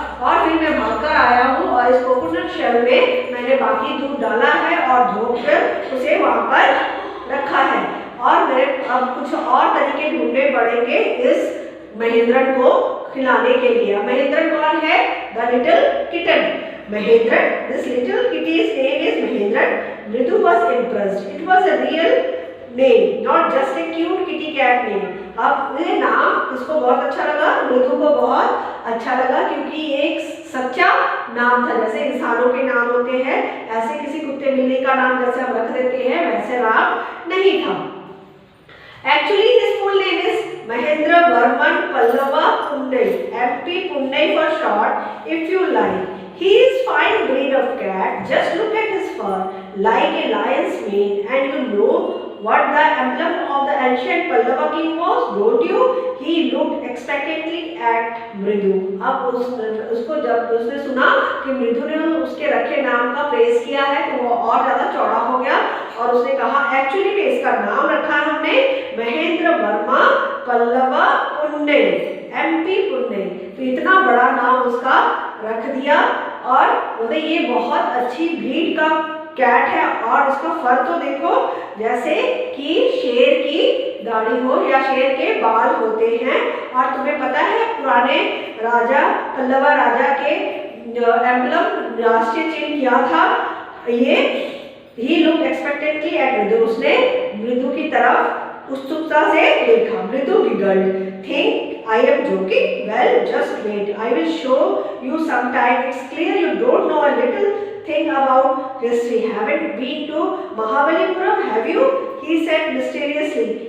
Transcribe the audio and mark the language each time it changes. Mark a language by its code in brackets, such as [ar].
[hi] और फिर मैं भागकर आया हूँ और इस कोकोनट शेल में मैंने बाकी दूध डाला है और धोकर उसे वहाँ पर रखा है। और मेरे अब कुछ और तरीके ढूंढने पड़ेंगे इस महेंद्रन को खिलाने के लिए। महेंद्रन कौन है, [en] the little kitten [hi] Mahendran. [en] This little kitty's name is Mahendran. Mridu was impressed. It was a real name, not just a cute kitty cat name. [hi] अब ये नाम इसको बहुत अच्छा लगा, मृदु को बहुत अच्छा लगा, क्योंकि ये एक सच्चा नाम था। जैसे इंसानों के नाम होते हैं, ऐसे किसी कुत्ते बिल्ली का नाम जैसे हम रख देते हैं, वैसे नाम नहीं था। [en] Actually, his full name is Mahendra Varman Pallava Punnai, MP Punnai for short, if you like. He is fine breed of cat. Just look at his fur, like a lion's mane, and you know what the emblem of the ancient Pallava king was, don't you? He looked expectantly at Mridu. [hi] अब उसको जब उसने सुना कि मृदु ने उसके रखे नाम का प्रेस किया है तो वो और ज़्यादा चौड़ा हो गया और उसने कहा एक्चुअली में इसका नाम रखा है हमने महेंद्र वर्मा पल्लवा पुन्ने, MP पुन्ने। तो इतना बड़ा नाम उसका रख दिया और बोले ये बहुत अच्छी ब्रीड का कैट है। और इसका फर तो देखो जैसे कि शेर की दाढ़ी हो या शेर के बाल होते हैं। और तुम्हें पता है पुराने राजा पल्लवा राजा के एम्बलम राष्ट्रीय चिन्ह क्या था, ये ही [en] Look expectantly at Mridu. [hi] उसने मृदु की तरफ उत्सुकता से देखा। [en] Mridu giggled, think I am joking? Well, just wait. I will show you sometime. It's clear you don't know a little thing about history. Haven't been to Mahabalipuram, have you? He said mysteriously.